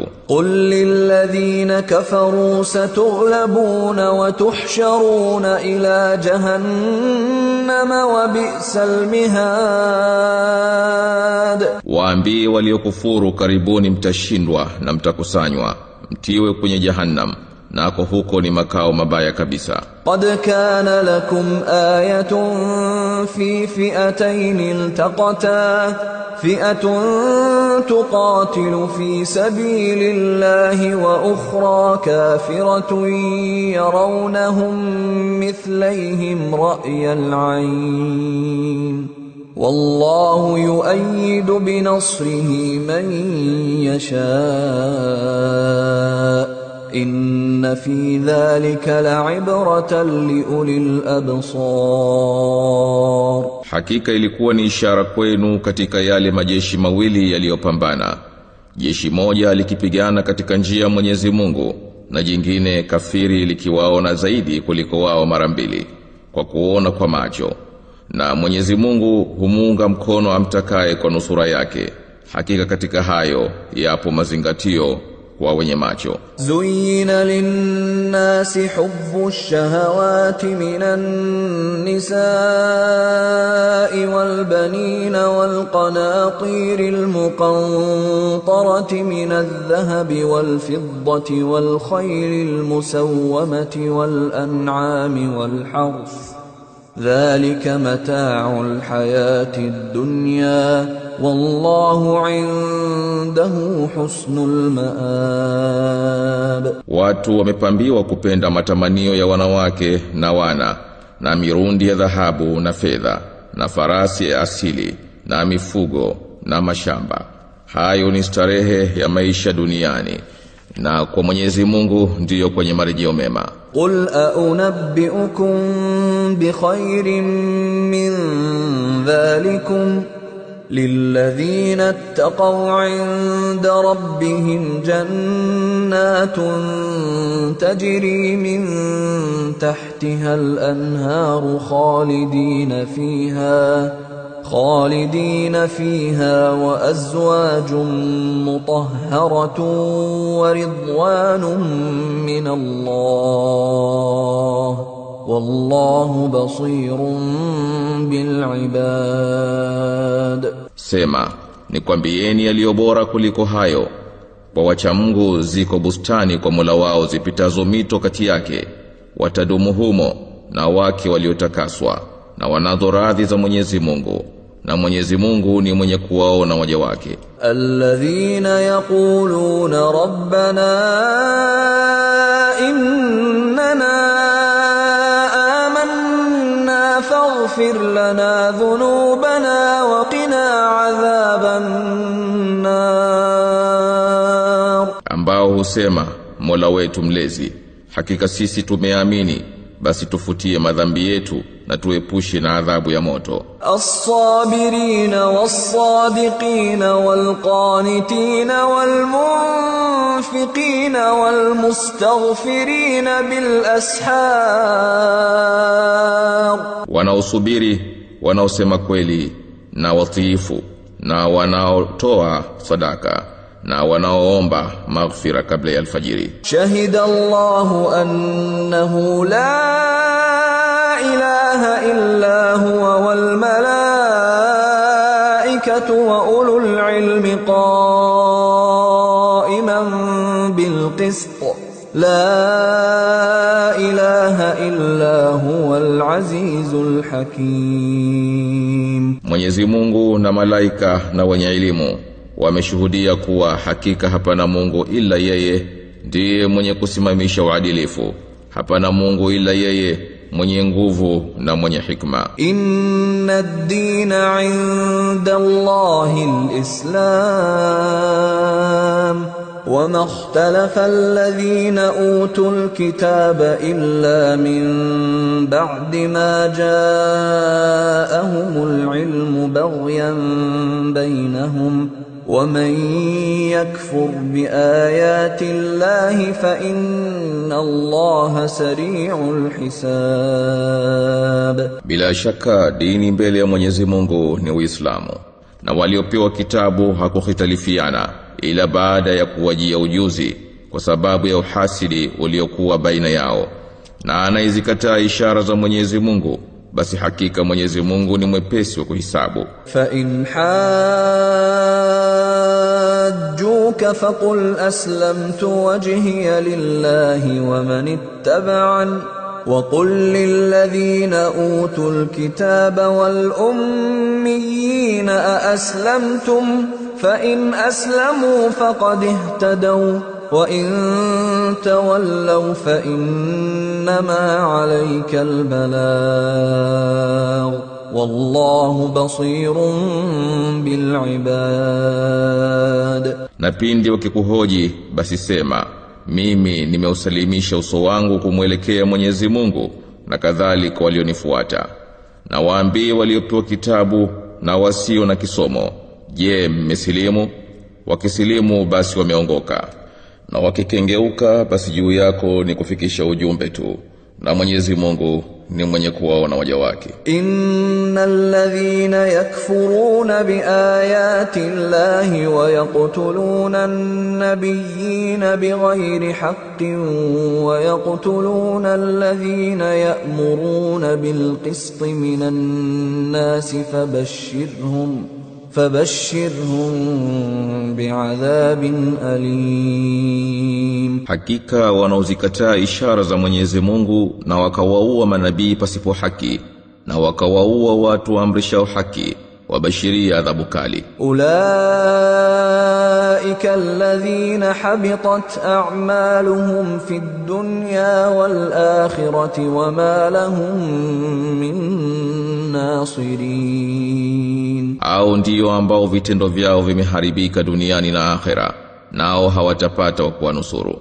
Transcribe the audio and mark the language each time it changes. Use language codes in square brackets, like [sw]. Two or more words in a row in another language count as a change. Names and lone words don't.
[ar] قل للذين كفروا ستغلبون وتحشرون إلى جهنم وبئس المهاد. [sw] Waambie waliokufuru, karibuni mtashindwa na mtakusanywa, mtiwe kwenye jahannam, nako huko ni makao mabaya kabisa. [ar] قد كان لكم آية في فئتين التقتا فئة تقاتل في سبيل الله وأخرى كافرة يرونهم مثليهم رأي العين والله يؤيد بنصره من يشاء. إن في ذلك لعبرة لأولي الأبصار. [sw] Hakika ilikuwa ni ishara kwenu katika yale majeshi mawili yaliyopambana. Jeshi moja likipigana katika njia ya Mwenyezi Mungu, na jingine kafiri likiwaona zaidi kuliko wao mara mbili kwa kuona kwa macho. Na Mwenyezi Mungu humuunga mkono amtakaye kwa nusura yake. Hakika katika hayo yapo mazingatio kwa wenye macho. [ar] زين للناس حب الشهوات من النساء والبنين والقناطير المقنطرة من الذهب والفضة والخيل المسومة والأنعام والحرث. ذلك متاع الحياة الدنيا والله عنده حسن المآب. [sw] Watu wamepambiwa kupenda matamanio ya wanawake na wana, na mirundi ya dhahabu na fedha, na farasi ya asili, na mifugo, na mashamba. Hayo ni starehe ya maisha duniani, na kwa Mwenyezi Mungu ndiyo kwenye marejeo mema. [ar] قل أؤنبئكم بخير من ذلكم للذين اتقوا عند ربهم جنة تجري من تحتها الأنهار خالدين فيها وأزواج مطهرة ورضوان من الله والله بصير بالعباد. [sw] Sema, nikwambieni yaliyo bora kuliko hayo. Kwa wacha Mungu ziko bustani kwa Mola wao zipitazo mito kati yake, watadumu humo na wake waliotakaswa, na wanadho radhi za Mwenyezi Mungu, na Mwenyezi Mungu ni mwenye kuwaona waja wake. [ar] الذين يقولون ربنا إننا آمنا فاغفر لنا ذنوبنا وقنا عذاب النار. [sw] Ambao husema, Mola wetu mlezi, hakika sisi tumeamini, basi tufutie madhambi yetu na tuepushe na adhabu ya moto. [ar] الصابرين والصادقين والقانتين والمنفقين والمستغفرين بالأسحار. [sw] Wanaosubiri, wanaosema kweli, na watiifu, na wanaotoa sadaka, na wanaoomba maghfira kabla ya alfajiri. [ar] شهد الله أنه لا إله إلا هو والملائكة وأولو العلم قائما بالقسط. لا إله إلا هو العزيز الحكيم. [sw] Mwenyezi Mungu na malaika na wenye elimu wameshuhudia kuwa hakika hapana Mungu ila yeye, ndiye mwenye kusimamisha uadilifu. Hapana Mungu ila yeye, mwenye nguvu na mwenye hikma. [ar] إن الدين عند الله الإسلام وما اختلف الذين أوتوا الكتاب إلا من بعد ما جاءهم العلم بغيا بينهم ومن يكفر بآيات الله فإن الله سريع الحساب. [sw] Bila shaka dini mbele ya Mwenyezi Mungu ni Uislamu, na waliopewa kitabu hakukhitalifiana ila baada ya kuwajia ujuzi kwa sababu ya uhasidi uliokuwa baina yao. Na anaizikataa ishara za Mwenyezi Mungu, basi hakika Mwenyezi Mungu ni mwepesi wa kuhisabu. [ar] فإن حاجوك فقل أسلمت وجهي لله ومن اتبعن وقل للذين أوتوا الكتاب والأميين أأسلمتم فإن أسلموا فقد اهتدوا وإن تولوا فإنما عليك البلاغ والله بصير بالعباد. [sw] Na pindi wakikuhoji basi sema, mimi nimeusalimisha uso wangu kumwelekea Mwenyezi Mungu na kadhalika walionifuata. Na waambie waliopewa kitabu na wasio na kisomo, je, mmesilimu? Wakisilimu basi wameongoka. Na wakikengeuka basi juu yako ni kufikisha ujumbe tu, na Mwenyezi Mungu ni mwenye kuwaona waja wake. [ar] إن الذين يكفرون بآيات الله ويقتلون النبيين بغير حق ويقتلون الذين يأمرون بالقسط من الناس فبشرهم بعذاب أليم. [sw] Hakika wanaozikataa ishara za Mwenyezi Mungu na wakawaua manabii pasipo haki na wakawaua watu amrishao haki, wabashiria adhabu kali. [ar] أولئك الذين حبطت أعمالهم في الدنيا والآخرة وما لهم من ناصرين. [sw] Hao ndio ambao vitendo vyao vimeharibika duniani na akhera, nao hawatapata wa kuwanusuru.